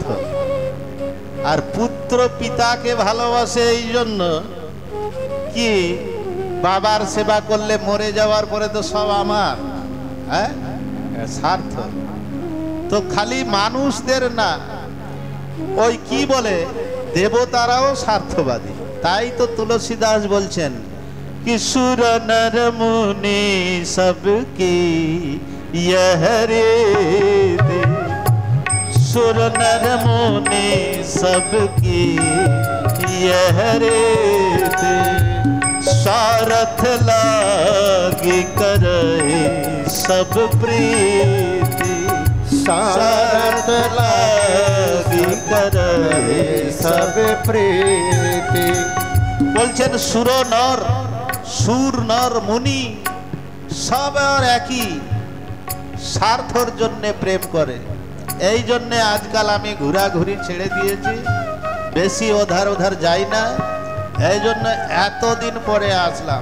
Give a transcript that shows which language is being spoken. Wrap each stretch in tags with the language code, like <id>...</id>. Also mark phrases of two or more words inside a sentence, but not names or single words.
<bn>আর পুত্র পিতাকে ভালোবাসে এই জন্য কি, বাবার সেবা করলে মরে যাওয়ার পরে তো সব আমার, হ্যাঁ, স্বার্থ। তো খালি মানুষদের না, ওই কি বলে, দেবতারাও স্বার্থবাদী। তাই তো তুলসীদাস বলছেন</bn> <awa>कि सुर नर मुनि सबकी यह रीति, सुर नर मुनि सबकी यह रीति, सारथ लागी करे सब प्रीति, सारथ लागी करे सब प्रीति।</awa> <bn>বলছেন সুর নর মুনি সব আর একই স্বার্থর জন্য প্রেম করে। এই জন্য আজকাল আমি ঘোরাঘুরি ছেড়ে দিয়েছি, বেশি ওধার যাই না। এই জন্য এতদিন পরে আসলাম।</bn>